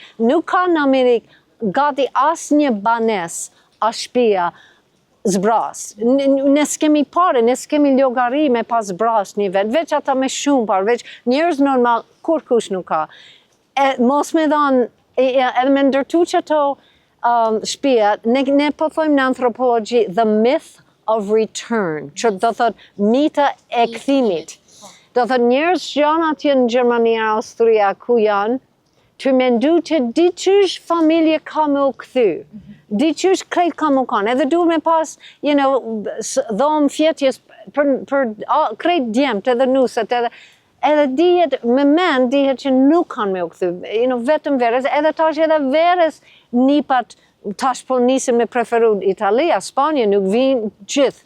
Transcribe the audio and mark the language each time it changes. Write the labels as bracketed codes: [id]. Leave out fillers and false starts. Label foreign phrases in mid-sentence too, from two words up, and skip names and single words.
[sq] Nuk ka në Amerikë gati asnjë banes, as shtëpia zbras. Ne s'kemi pare, ne s'kemi llogari me pas zbras një vet, veç ata me shumë parë, veç njerëz normal, kur kush nuk ka. Mos me dhanë, edhe me ndërtu që ato shtëpia, ne po thojmë në antropologji, [en] the myth of return, [sq] që do thot mita e kthimit. Do thot njerëz që janë atje në Gjermani, Austria, ku janë, të mendu që diqysh familje ka me u kthy, diqysh krejt ka me u kanë, edhe duhet me pas, dhomë fjetjes për krejt djemët edhe nuset, edhe dihet, me men dihet që nuk kanë me u kthy, vetëm verës, edhe tash edhe verës nipat tash po nisim me preferu Italia, Spanja, nuk vinë gjithë.